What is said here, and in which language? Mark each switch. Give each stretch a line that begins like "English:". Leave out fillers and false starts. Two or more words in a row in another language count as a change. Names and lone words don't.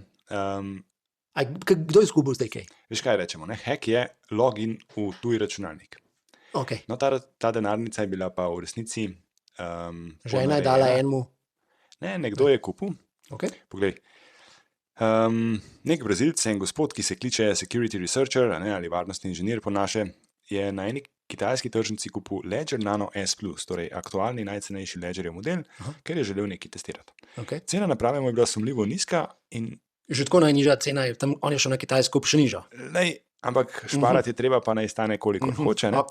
Slovenian: Kdo je izgubil zdaj kaj? Veš, kaj rečemo, ne? Hack je login v tuj računalnik. Okay. No, ta denarnica je bila pa v resnici Žena je dala ponarejena. enemu. Ne, nekdo je kupil. Okay. Poglej, nek Brazilec, en gospod, ki se kliče
English: security researcher,
Slovenian: a ne, ali varnostni inženir po naše, je na eni kitajski tržnici kupil Ledger Nano S+, torej aktualni najcenejši Ledgerjev model, Aha. ker je želel nekaj testirati. Okay. Cena naprave mu je bila sumljivo nizka in Že tako najnižja cena je, tam on je šel na Kitajsko, pa še nižja. lej, ampak šparati je treba, pa naj stane kolikor hoče, ne.